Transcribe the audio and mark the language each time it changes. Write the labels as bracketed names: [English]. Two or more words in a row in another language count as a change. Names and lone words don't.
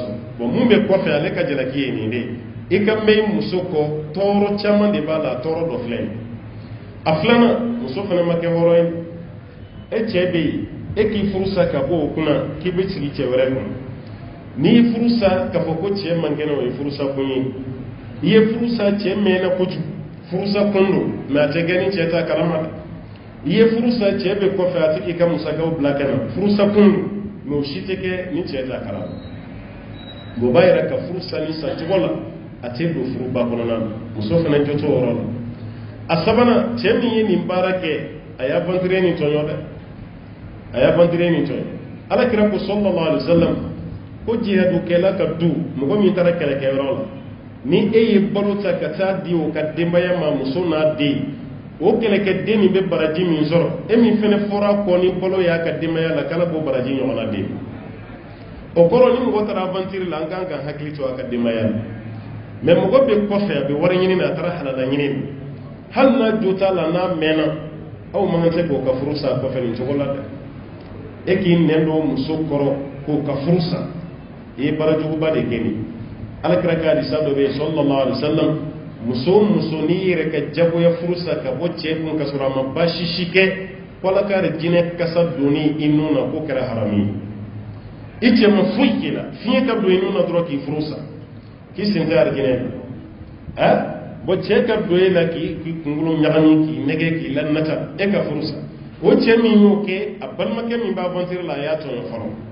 [Bambara] sɔrɔ bon mun bɛ kɔfɛ ale ka jalaki ye nin de i ka mɛn i muso kɔ tɔɔrɔ caman de b'a la tɔɔrɔ dɔ filɛ nin a filanan muso fana ma kɛ hɔrɔn ye e cɛ bɛ yen e k'i furusa ka bɔ o kunna k'i bɛ sigi cɛ wɛrɛ kɔnɔ n'i ye furusa k'a fɔ ko cɛ man kɛnɛ o ye furusa kun ye i ye furusa cɛ mɛnna kojugu furusa kun don mɛ a tɛ kɛ ni cɛ ta kalama dɛ i ye furusa cɛ bɛ kɔfɛ a tɛ k'i ka musakaw bila kɛnɛ furusa kun don mɛ o si tɛ kɛ ni cɛ ta kalama o b'a yɛrɛ ka furusa ni sacogo la a tɛ don furuba kɔnɔna na muso fana jɔ t'o yɔrɔ la a sabanan cɛ min ye nin baara kɛ a y'a bantere nin tɔɲɔ dɛ a y'a bantere nin tɔɲɔ ala kira ko [Arabic] صلى الله عليه وسلم [Bambara] ko jihadukɛla ka du mɔgɔ min taara kɛlɛkɛyɔrɔ la ni e ye balo ta ka taa di o ka denbaya ma muso n'a den o kɛlɛkɛden min bɛ baraji min sɔrɔ e min fɛnɛ fɔra kɔ ni balo y'a ka denbaya la k'ala b'o baraji ɲɔgɔnna den o kɔrɔ ni mɔgɔ taara aventure la an kan ka hakili to a ka denbaya la mɛ mɔgɔ bɛ kɔfɛ a bɛ wari ɲini na a taara halala ɲini na hali n'a jo t'a la n'a mɛnna aw man kan tɛ k'o ka furu sa kɔfɛ nin cogo la dɛ e k'i nɛn don muso kɔrɔ k'o ka furu sa i ye baarajuguba de kɛ nin alakira ka hadisa dɔ bɛ yen [Arabic] صلى الله عليه وسلم [Bambara] muso o muso n'i yɛrɛ ka jagoya furu sa ka bɔ cɛ kun ka sɔrɔ a ma baasi si kɛ wala ka jinɛ kasa donni i nun na k'o kɛra harami ye i cɛ ma foyi k'i la fiɲɛ ka don i nun na dɔrɔn k'i furu sa k'i sen tɛ arijinɛ la bon cɛ ka don e la k'i kunkolo ɲagami k'i nɛgɛ k'i lanata e ka furu sa o cɛ min y'o kɛ a balimakɛ min b'a aventure la a y'a tɔɲɔ fɔlɔ